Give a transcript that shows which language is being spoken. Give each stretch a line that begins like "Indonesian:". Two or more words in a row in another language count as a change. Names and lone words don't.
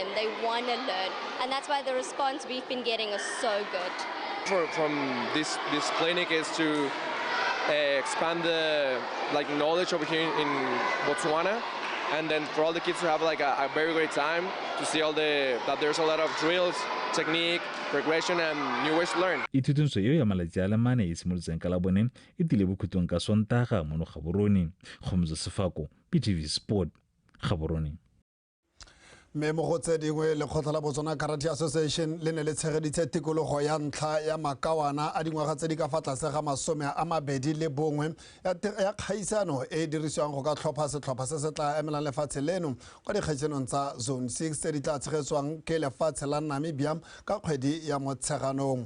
English: They want to learn, and that's why the response we've been getting is so good. From this clinic is to expand the knowledge over here in Botswana, and then for all the kids to have like a very great time, to see that there's a lot of drills, technique, progression, and new ways to learn.
Tswana: Ithutintso eo ya malatsi a le mane e simolotseng ka labone e tile bokhutlong ka Sontaga mono Gaborone. Kgomotso Sefako, BTV Sport, Gaborone. mme mo go tse dingwe lekgotla la Botswana Karate Association le ne le tshegeditse tikologo ya ntlha ya makawana a dingwaga tse di ka fa tlase ga 21 ya kgaisano e dirisiwang go ka tlhopha setlhopha se se tla emelang lefatshe leno kwa dikgaishanong tsa Zone 6 tse di tla tshegetswang ke lefatshe la Namibia ka kgwedi ya Motsheganong.